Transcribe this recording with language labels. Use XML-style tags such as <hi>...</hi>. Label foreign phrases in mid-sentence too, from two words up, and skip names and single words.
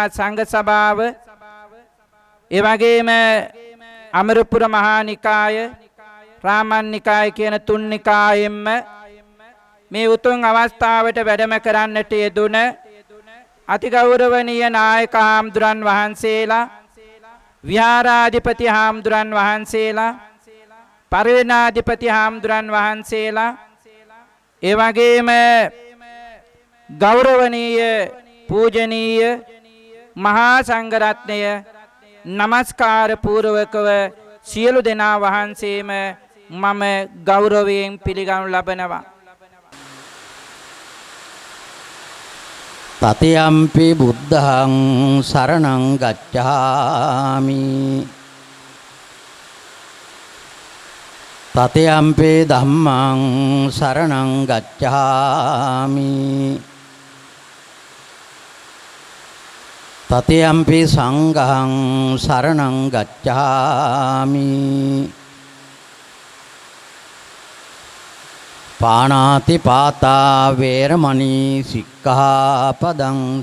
<si>සංඝ සභාව එවැගේම අමරපුර මහා නිකාය රාමන් නිකාය කියන තුන් නිකායෙන්ම මේ උතුම් අවස්ථාවට වැඩම කරන්නට යෙදුන අතිගෞරවනීය නායක හාමුදුරන් වහන්සේලා විහාරාධිපති හාමුදුරන් වහන්සේලා පරිවේනාධිපති හාමුදුරන් වහන්සේලා ඒ වගේම ගෞරවනීය පූජනීය මහා සංඝරත්නය නමස්කාර පූර්වකව සියලු දෙනා වහන්සේම මම ගෞරවයෙන් පිළිගනු ලබනවා.</si> <pi>තතියම්පි බුද්ධං සරණං ගච්ඡාමි තතියම්පි ධම්මං සරණං ගච්ඡාමි තතියම්පි සංඝං සරණං ගච්ඡාමි පාණාති පාතා වේරමණී සික්ඛාපදං</pi>